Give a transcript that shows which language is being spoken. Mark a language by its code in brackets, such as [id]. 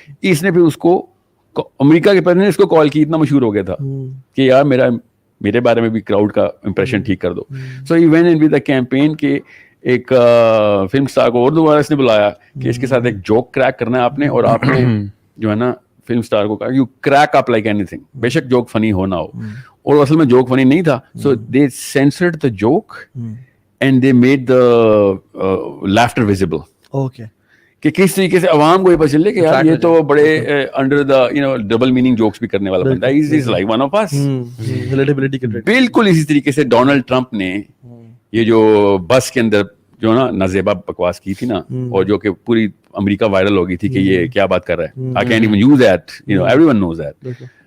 [hi] इसने फिर उसको अमेरिका के प्रेसिडेंट इसको कॉल की, इतना मशहूर हो गया था कि यार मेरे बारे में भी क्राउड का इंप्रेशन ठीक कर दो. सो he went in with a campaign के एक फिल्म स्टार को और दोबारा इसने बुलाया कि इसके साथ एक जोक क्रैक करना है आपने, और आपने जो है ना फिल्म स्टार को कहा you crack up like anything, बेशक जोक फनी हो ना हो. और असल में जोक फनी नहीं था. [en] So they censored the joke and they made the laughter visible. Okay. [hi] कि किस तरीके से अवाम को ये पता चले कि यार ये तो बड़े under the double meaning jokes भी करने वाला बंदा है, is like one of us. Relatability के बिल्कुल इसी तरीके से डोनाल्ड ट्रंप ने ये जो बस के अंदर जो ना नाजेबा बकवास की थी ना, और जो कि पूरी अमेरिका वायरल हो गई थी कि ये क्या बात कर रहा है, I can even use that, everyone knows that.